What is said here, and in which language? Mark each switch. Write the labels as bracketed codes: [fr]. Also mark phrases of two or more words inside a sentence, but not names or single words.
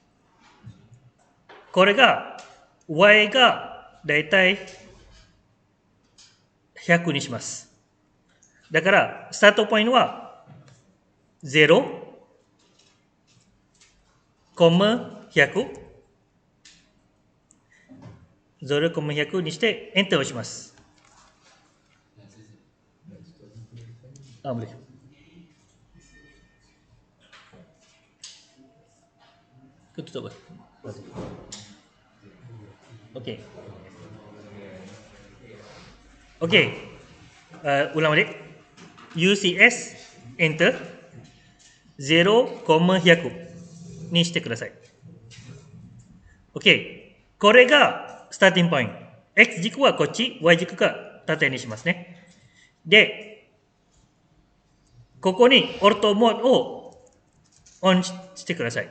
[ja] これが、Y がだいたい100にします。だから、スタートポイントは0、100、0,100にしてエンターをします。boleh. [ms] Kau tutup apa? Okey. Okey. Ulang balik. [ja] UCS Enter 0,100 にしてください。OK。これがスターティングポイント。X 軸はこっち、Y 軸が縦にしますね。で、ここにオルトモードをオンしてください。